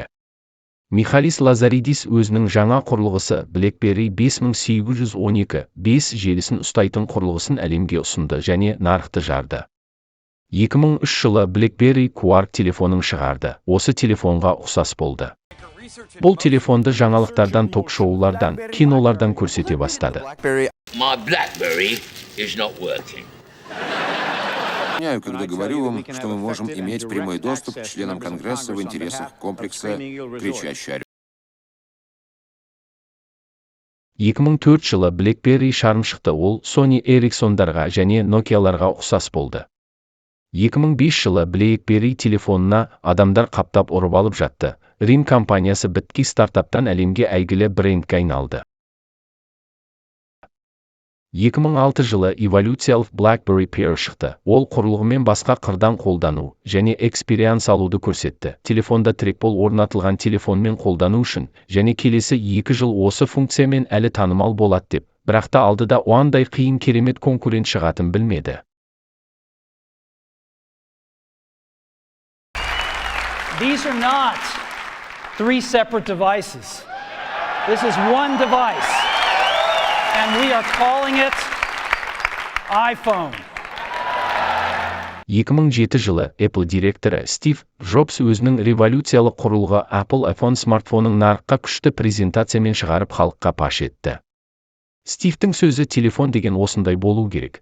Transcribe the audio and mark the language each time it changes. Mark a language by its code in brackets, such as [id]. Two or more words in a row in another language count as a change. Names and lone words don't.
[kk] Михалис Лазаридис өзінің жаңа құрылғысы BlackBerry 5812 5 желісін ұстайтын құрылғысын әлемге ұсынды және нарықты жарды. 2003 жылы BlackBerry Quark телефонын шығарды. Осы телефонға ұқсас болды. Бұл телефонды жаңалықтардан, ток-шоулардан, кинолардан көрсете бастады. [en] My BlackBerry is not working. [ru] Объясняю, когда говорю вам, что мы можем иметь прямой доступ к членам Конгресса в интересах комплекса «Кричащий орел». [kk] 2004 жылы BlackBerry шарм шықты, ол Sony Ericsson'дарға және Nokia'ларға ұқсас болды. 2005 жылы BlackBerry телефонына адамдар қаптап ұрып алып жатты. Рим компаниясы біткі стартаптан әлемге әйгілі брендке айналды. 2006 жылы эволюциялық BlackBerry Pear шықты. Ол құрылғымен басқа қырдан қолдану және экспириенс алуды көрсетті. Телефонда трекбол орнатылған телефонмен қолдану үшін және келесі 2 жыл осы функциямен әлі танымал болады деп, бірақ та алдыда оңандай қиын керемет конкурент шығатын білмеді. [en] These are not 3 separate devices. This is one device. And we are calling it iPhone. [kk] 2007 жылы Apple директоры Стив Джобс өзінің революциялық құрылғы Apple iPhone смартфонын нарыққа күшті презентациямен шығарып халыққа паш етті. Стивтің сөзі телефон деген осындай болу керек.